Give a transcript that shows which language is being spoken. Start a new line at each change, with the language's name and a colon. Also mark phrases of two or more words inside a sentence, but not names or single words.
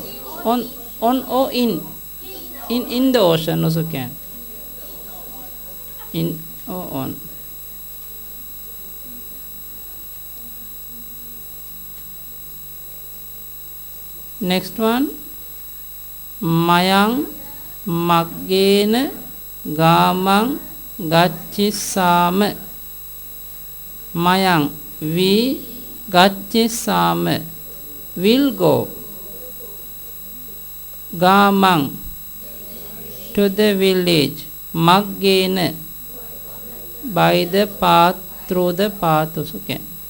English: On or in the ocean also can. In or on. Next one.
Pali: Mayang maggena gamang gachisama.
English: Mayang we gachisama will go. Gamang to the village. Maggena by the path, through the path also can.